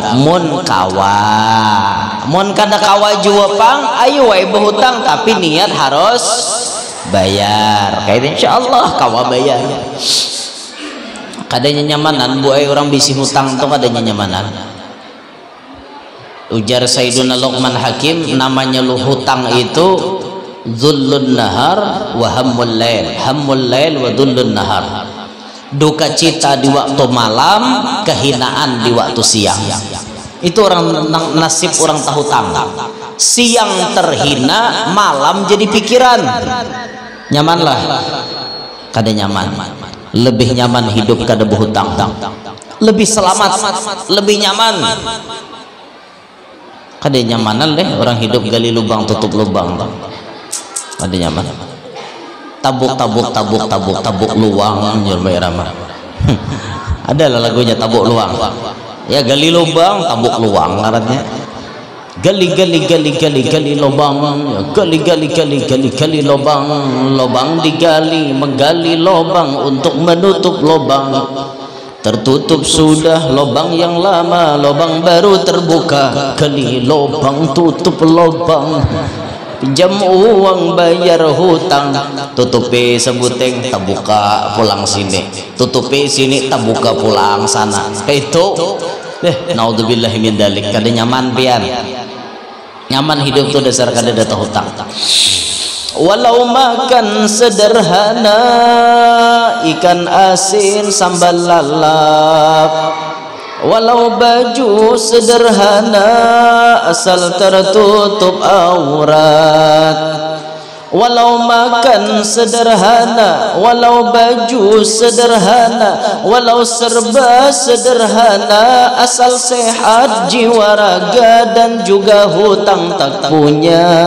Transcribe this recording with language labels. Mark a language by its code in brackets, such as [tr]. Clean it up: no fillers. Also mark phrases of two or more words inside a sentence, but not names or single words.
[bjn] Mun kada kawa jua pang, ayo wae berhutang, tapi niat harus bayar. Kayak insyaallah kawa bayar. Kadanya nyamanan bu orang bisi hutang tuh kadanya nyamanan. Ujar Sayyiduna Luqman Hakim, namanya lu hutang itu [ar] ذل النهار وهم الليل. هم الليل وذل النهار. [id] Duka cita di waktu malam, kehinaan di waktu siang. [bjn] Itu orang nasib orang tahutang. Siang terhina, malam jadi pikiran. Nyamanlah. Kada nyaman. Lebih nyaman hidup kada berhutang. Lebih selamat, lebih nyaman. Kada nyamanan deh orang hidup [id] gali lubang tutup lubang. [bjn] Kada nyaman. Tabuk luang nyurmai ramah. Adalah lagunya tabuk luang. Ya [id] gali lubang, [bjn] tabuk luang ngarannya. [id] Gali lubang, ya, gali lubang digali, menggali lubang untuk menutup lubang. Tertutup sudah lubang yang lama, lubang baru terbuka. Gali lubang, tutup lubang. Pinjam uang bayar hutang, tutupi sebuteng terbuka pulang sini, tutupi sini terbuka pulang sana. [ar] نعوذ بالله من ذلك. [bjn] Kada nyaman pian. Nyaman hidup tuh dasar kada ada hutang. [id] Walau makan sederhana, ikan asin sambal lalap, walau baju sederhana asal tertutup aurat, walau makan sederhana, walau baju sederhana, walau serba sederhana asal sehat jiwa raga dan juga hutang tak punya.